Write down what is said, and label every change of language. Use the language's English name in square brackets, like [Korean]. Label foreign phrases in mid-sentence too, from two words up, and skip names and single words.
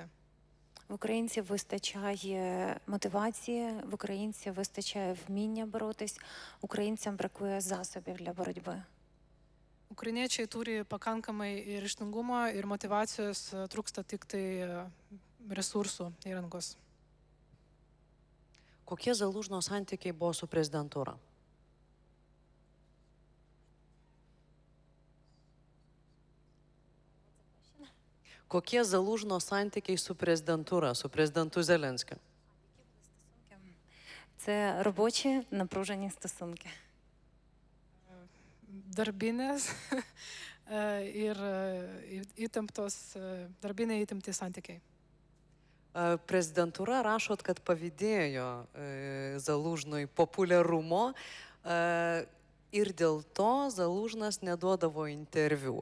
[Ukrainian] В українців вистачає мотивації, в українців вистачає вміння боротись, українцям бракує засобів для боротьби. [Lithuanian] Ukrainiečiai turi pakankamai ir ryžtingumo, ir motivacijos, trūksta tik tai resursų, įrangos. Kokie Zalužno santykiai buvo su prezidentūra? Kokie Zalužno santykiai su prezidentūra, su prezidentu Zelenskiu? [Ukrainian] Це робочі напружені стосунки. [Lithuanian] Darbinės ir darbiniai įtempti santykiai. Prezidentūra rašot, kad pavydėjo Zalužnui populiarumo ir dėl to Zalužnas neduodavo interviu.